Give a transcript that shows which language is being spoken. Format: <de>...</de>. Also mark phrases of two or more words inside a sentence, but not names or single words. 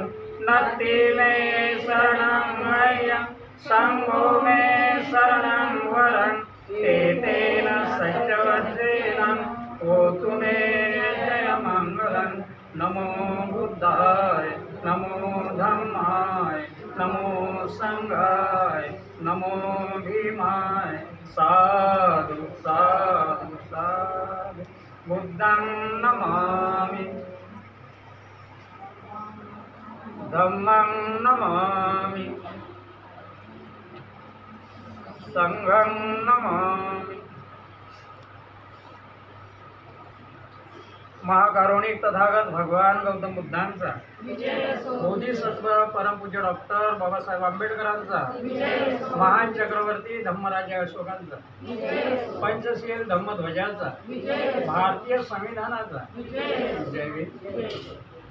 <pi>नत्थि मे शरणं गय्यं संघो मे शरणं वरं एतेन सत्यवचेन होतु मे जय मंगलं. नमो बुद्धाय, नमो धम्माय, नमो संघाय, नमो भीमाय. साधु साधु साधु. बुद्धं नमामि, धम्मं नमामि, संघं नमामि.</pi> <mr>महाकारुणिक तथागत भगवान गौतम बुद्धांचा, बोधिसत्व परमपूज्य डॉक्टर बाबासाहेब आंबेडकरांचा, महान चक्रवर्ती धम्मराजा अशोकांचा, पंचशील धम्मध्वजाचा, भारतीय संविधानाचा जय हिंद.</mr>